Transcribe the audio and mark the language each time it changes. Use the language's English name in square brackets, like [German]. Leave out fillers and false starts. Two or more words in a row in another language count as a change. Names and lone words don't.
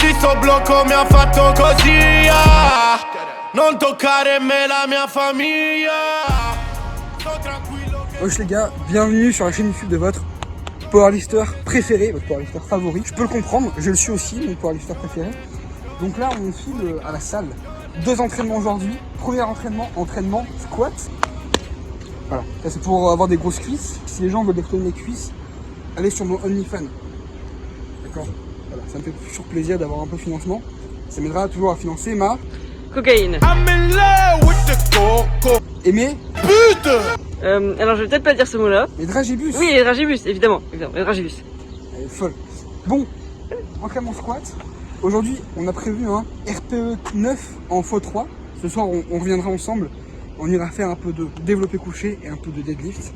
[Italian] Questo blocco mi ha fatto così, ah. Non toccare me la mia famiglia. Sto tranquillo che... [French] Wesh les gars, bienvenue sur la chaîne YouTube de votre powerlifter préféré, votre powerlifter favori. Je peux le comprendre, je le suis aussi, mon powerlifter préféré. Donc là on file à la salle. 2 entraînements aujourd'hui. Premier entraînement squat. Voilà, ça c'est pour avoir des grosses cuisses. Si les gens veulent développer mes cuisses, allez sur mon OnlyFans. D'accord. Voilà, ça me fait toujours plaisir d'avoir un peu de financement. Ça m'aidera toujours à financer ma cocaïne. [English] I'm in love with the coco. [French] et mes Pute. Alors je vais peut-être pas dire ce mot-là. mes dragibus. Oui, les dragibus, évidemment, les dragibus. Elle est folle. Bon, entraînement squat. Aujourd'hui, on a prévu un RPE 9 en x3. Ce soir, on reviendra ensemble. On ira faire un peu de développé couché et un peu de deadlift.